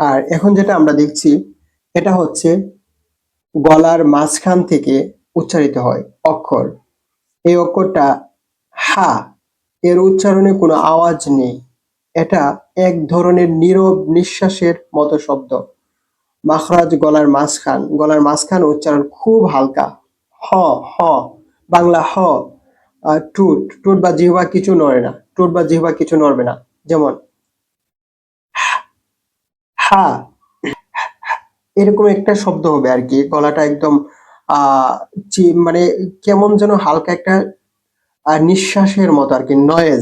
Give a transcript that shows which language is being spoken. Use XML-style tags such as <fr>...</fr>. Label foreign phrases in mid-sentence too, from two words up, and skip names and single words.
<bn>আর এখন যেটা আমরা দেখছি এটা হচ্ছে গলার মাঝখান থেকে উচ্চারিত হয় অক্ষর। এই অক্ষরটা হা, এর উচ্চারণে কোনো আওয়াজ নেই। এটা এক ধরনের নীরব নিঃশ্বাসের মতো শব্দ। মাখরাজ গলার মাঝখান উচ্চারণ খুব হালকা। হ হ, বাংলা হ। আর ঠোঁট বা জিহ্বা কিছু নড়ে না, ঠোঁট বা জিহ্বা কিছু নড়বে না। যেমন হা, এরকম একটা শব্দ হবে আর কি। গলাটা একদম আহ মানে কেমন যেন হালকা একটা নিঃশ্বাসের মতো আর কি, নয়েজ।</bn>